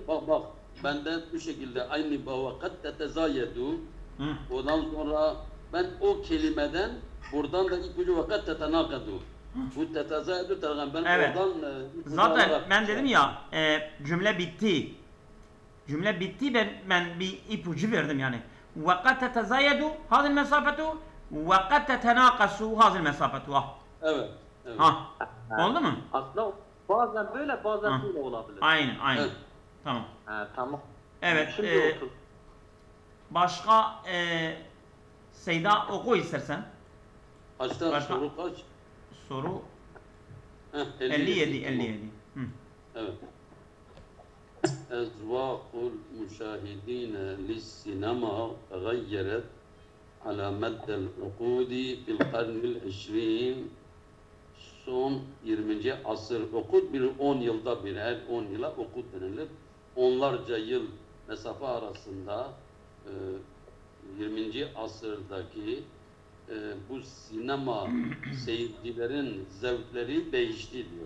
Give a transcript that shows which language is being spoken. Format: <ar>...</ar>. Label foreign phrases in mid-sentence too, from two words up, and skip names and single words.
<tr>Bak benden bu şekilde aynı</tr> <ar>وقد تتزايد.</ar> <tr>Ondan sonra ben o kelimeden buradan da ipucu</tr> <ar>وقد تتناقص.</ar> <tr>Bu tetezayedu tarafından ben Evet. oradan Zaten ben dedim ya cümle bitti. Cümle bitti, ben bir ipucu verdim yani.</tr> <ar>وَقَدْ تَتَزَايَدُوا هَذِي الْمَسَافَةُ وَقَدْ تَتَنَاقَسُوا هَذِي الْمَسَافَةُ.</ar> <tr>Evet. Evet. Ha. Oldu mu? Aslında bazen böyle bazen böyle olabilir. Aynen. Evet. Tamam. Tamam. Evet. Şimdi otur. Başka Seyda oku istersen. Kaçta Başka? soru kaç? Soru 57. 57. Hı. Evet.</tr> <ar>أذواق المشاهدين للسينما تغيرت على مدى العقود في القرن العشرين.</ar> <tr>Son 20. asır, okut bir 10 yılda bir, her 10 yıla okut denilir. Onlarca yıl mesafe arasında 20. asırdaki bu sinema seyircilerin zevkleri değişti diyor.</tr>